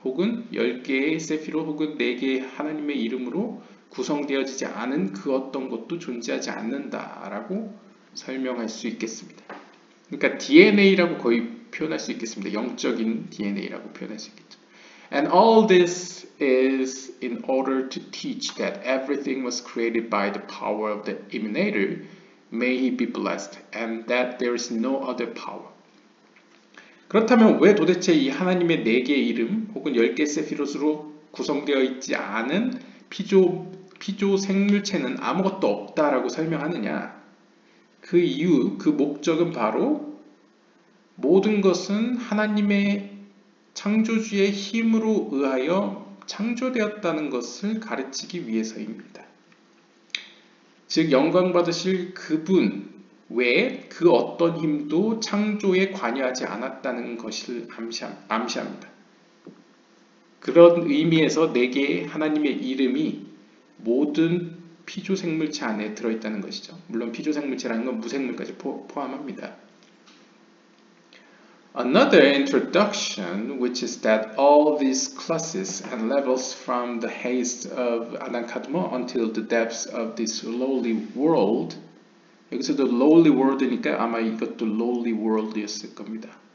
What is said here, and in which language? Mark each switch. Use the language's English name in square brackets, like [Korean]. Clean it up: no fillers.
[Korean] 혹은 10개의 세피롯 혹은 4개의 하나님의 이름으로 구성되어지지 않은 그 어떤 것도 존재하지 않는다라고 설명할 수 있겠습니다. 그러니까 DNA라고 거의 표현할 수 있겠습니다. 영적인 DNA라고 표현할 수 있겠죠. [English] And all this is in order to teach that everything was created by the power of the emanator, may he be blessed, and that there is no other power. [Korean] 그렇다면 왜 도대체 이 하나님의 4개의 이름 혹은 10개 세피롯으로 구성되어 있지 않은 피조 생물체는 아무것도 없다라고 설명하느냐? 그 이유, 그 목적은 바로 모든 것은 하나님의 창조주의 힘으로 의하여 창조되었다는 것을 가르치기 위해서입니다. 즉 영광 받으실 그분 외에 그 어떤 힘도 창조에 관여하지 않았다는 것을 암시합니다. 그런 의미에서 4개의 하나님의 이름이 모든 피조생물체 안에 들어있다는 것이죠. 물론 피조생물체라는 건 무생물까지 포함합니다. [English] Another introduction, which is that all these classes and levels from the haze of Adam Kadmon until the depths of this lowly world, [Korean] 여기서도 lowly world이니까 아마 이것도 lowly world이었을 겁니다.